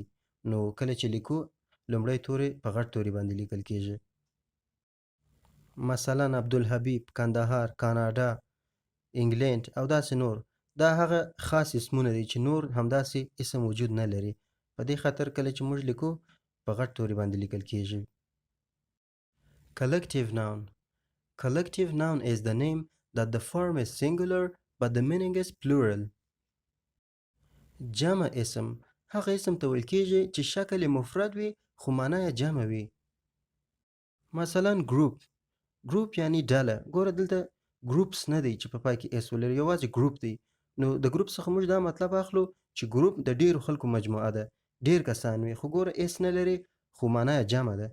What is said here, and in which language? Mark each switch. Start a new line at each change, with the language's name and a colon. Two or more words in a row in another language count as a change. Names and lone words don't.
Pashto: نو کله چې لیکو لومړی توري په غټ توري باندې لیکل کیږي. مثلا عبدالحبیب، کندهار، کاناډا، انګلند او داسې نور. دا هغه خاص اسمونه دي چې نور همداسې اسم وجود نه لري. په دې خاطر کله چې موږ لیکو په غټ توري باندې لیکل کیږي.
English: Collective noun. Collective noun is the name that the form is singular but the meaning is plural.
Pashto: جمع اسم هغه اسم ته ویل کیږي چې شکل مفرد وي خو معنا یې جمع وي. مثلا ګروپ یعنی ډله. ګوره دلته ګروپس نه دی چې په پای کې اس ولري، یوازې ګروپ دی. نو د ګروپ څخه موږ دا مطلب اخلو چې ګروپ د ډیرو خلکو مجموعه ده، ډیر کسان وي، خو ګوره اس نه لري خو معنا یې جمع ده.